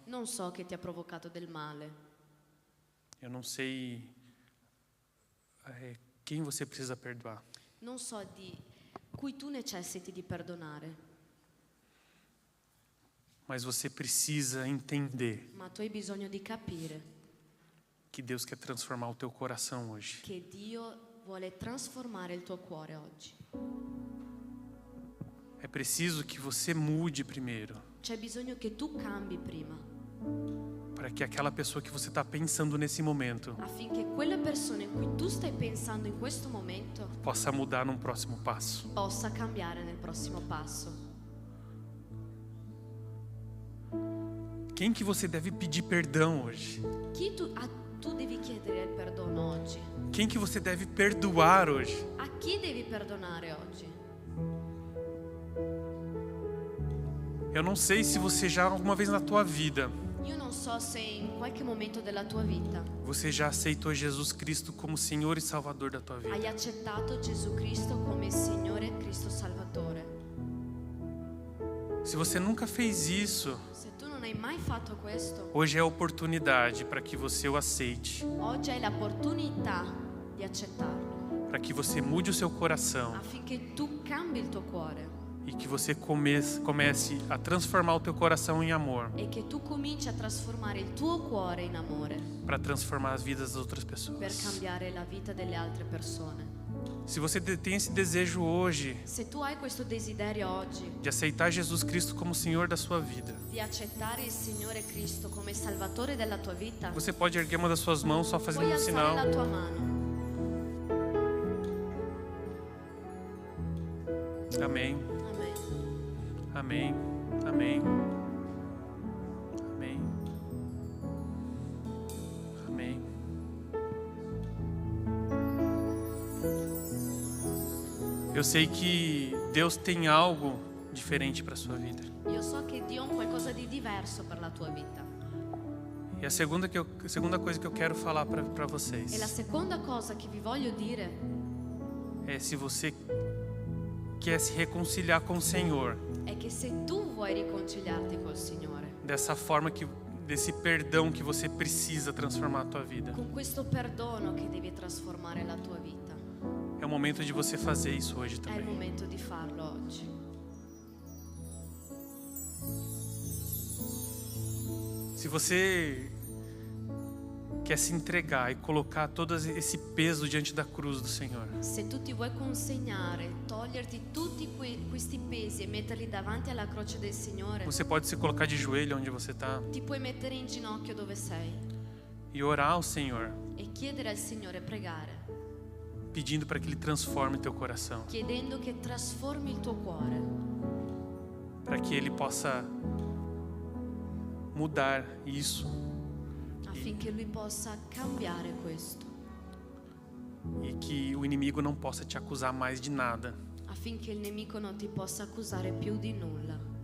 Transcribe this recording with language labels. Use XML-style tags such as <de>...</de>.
<it>Non so che ti ha provocato del male.</it> <pt>Eu não sei quem você precisa perdoar.</pt> <it>Non so di cui tu necessiti di perdonare.</it> <pt>Mas você precisa entender</pt> <it>Ma tu hai bisogno di capire</it> <pt>que Deus quer transformar o teu coração hoje.</pt> <it>che Dio vuole trasformare il tuo cuore oggi.</it> <pt>É preciso que você mude primeiro,</pt> <it>C'è bisogno che tu cambi prima,</it> <pt>para que aquela pessoa que você está pensando nesse momento</pt> <it>affinché quella persona in cui tu stai pensando in questo momento</it> <pt>possa mudar num próximo passo.</pt> <it>possa cambiare nel prossimo passo.</it> <pt>Quem que você deve pedir perdão hoje?</pt> <it>Tu devi chiedere il perdono oggi.</it> <pt>Quem que você deve perdoar hoje?</pt> <it>A chi devi perdonare oggi?</it> <pt>Eu não sei se você já alguma vez na tua vida</pt> <it>Io non so se in qualche momento della tua vita</it> <pt>você já aceitou Jesus Cristo como Senhor e Salvador da tua vida.</pt> <it>hai accettato Gesù Cristo come Signore e Cristo Salvatore.</it> <pt>Se você nunca fez isso,</pt> <it>Se tu non hai mai fatto questo,</it> <pt>hoje é a oportunidade para que você o aceite,</pt> <it>oggi hai l'opportunità di accettarlo,</it> <pt>para que você mude o seu coração</pt> <it>affinché tu cambi il tuo cuore</it> <pt>e que você comece a transformar o teu coração em amor,</pt> <it>e che tu cominci a trasformare il tuo cuore in amore</it> <pt>para transformar as vidas das outras</pt> <it>per</it> <pt>pessoas.</pt> <it>cambiare la vita delle altre persone.</it> <pt>Se você tem esse desejo hoje</pt> <it>Se tu hai questo desiderio oggi</it> <pt>de aceitar Jesus Cristo como Senhor da sua vida,</pt> <it>di accettare il Signore Cristo come Salvatore della tua vita,</it> <pt>você pode erguer uma das suas mãos só fazendo</pt> <it>puoi</it> <pt>um</pt> <it>alzare</it> <pt>sinal.</pt> <it>la tua mano.</it> <pt>Amém.</pt> <it>Amen.</it> <pt>Amém. Amém. Amém. Amém. Eu sei que Deus tem algo diferente para sua vida.</pt> <it>Io so che Dio ha un qualcosa di diverso per la tua vita.</it> <pt>E a segunda coisa que eu quero falar para</pt> <it>E la</it> <pt>vocês</pt> <it>seconda cosa che vi voglio dire</it> <pt>é se você quer se reconciliar com o Senhor,</pt> <it>è che se tu vuoi riconciliarti col Signore,</it> <pt>dessa forma desse perdão que você precisa transformar a tua vida,</pt> <it>con questo perdono che devi trasformare la tua vita,</it> <pt>é o momento de você fazer isso hoje</pt> <it>è il</it> <pt>também.</pt> <it>momento di farlo oggi.</it> <pt>Se você quer se entregar e colocar todo esse peso diante da cruz do Senhor,</pt> <it>Se tu ti vuoi consegnare, toglierti tutti questi pesi e metterli davanti alla croce del Signore,</it> <pt>você pode se colocar de joelho onde você está</pt> <it>ti puoi mettere in ginocchio dove sei</it> <pt>e orar ao Senhor,</pt> <it>e chiedere al Signore, pregare,</it> <pt>pedindo para que Ele transforme teu coração,</pt> <it>chiedendo che trasformi il tuo cuore,</it> <pt>para que Ele possa mudar isso</pt> <it>affinché Lui possa cambiare questo,</it> <pt>e que o inimigo não possa te acusar mais de nada.</pt> <it>affinché il nemico non ti possa accusare più di nulla.</it>